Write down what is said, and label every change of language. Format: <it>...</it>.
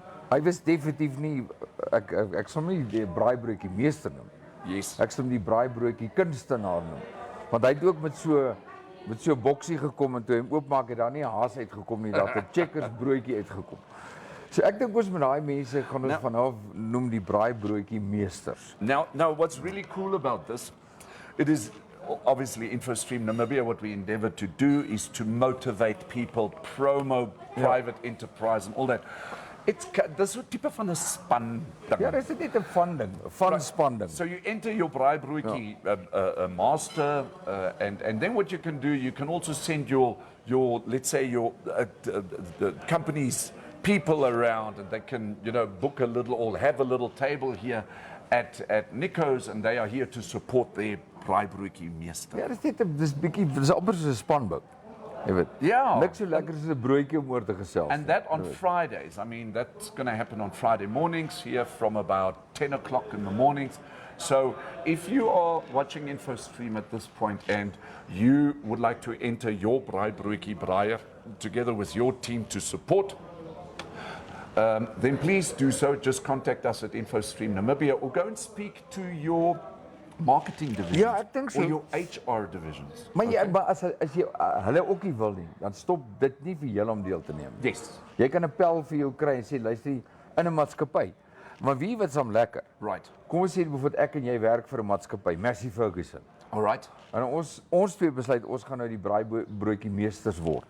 <af>Hy was definitief nie ek sal nie die braaibroodjie meester noem.</af> <en>Yes.</en> <af>Ek sal hom die braaibroodjie kunstenaar noem. Want hy het ook met so 'n boksie gekom en toe hy hom oopmaak het daar nie 'n haas uitgekom nie, daar het 'n checkers broodjie uitgekom. So ek dink ons met daai mense gaan ons van af noem die braaibroodjie meesters.</af> <en>Now what's really cool about this, it is obviously InfoStream Namibia, what we endeavor to do is to motivate people, promo private enterprise and all that.</en> <af>Dis so tipe van 'n span ding. Ja, dis net 'n fun ding, 'n fun span ding.</af> <en>So you enter your braaibroodjie master, and then what you can do, you can also send your let's say your the company's people around, and they can book a little or have a little table here at Nico's, and they are here to support their braaibroodjie meester.</en> <af>Ja, dis amper so 'n spanboek. Jy weet. Ja. Niks so lekker as 'n broodjie om oor te gesels.</af> <en>And that on Fridays. I mean, that's going to happen on Friday mornings here from about 10 o'clock in the mornings. So if you are watching InfoStream at this point and you would like to enter your braaibroodjie braaier together with your team to support, then please do so. Just contact us at InfoStream Namibia or go and speak to your marketing division or your HR divisions.</en> <af>Maar as jy hulle ook nie wil nie, dan stop dit nie vir julle om deel te neem.</af> <en>Yes.</en> <af>Jy kan 'n pel vir jou kry en sê luister, in 'n maatskappy Maar wie wat is lekker?</af> <en>Right.</en> <af>Kom ons sê bijvoorbeeld ek en jy werk vir 'n maatskappy, Massey Ferguson.</af> <en>All right.</en> <af>En ons twee besluit ons gaan nou die braaibroodjie meesters word</af>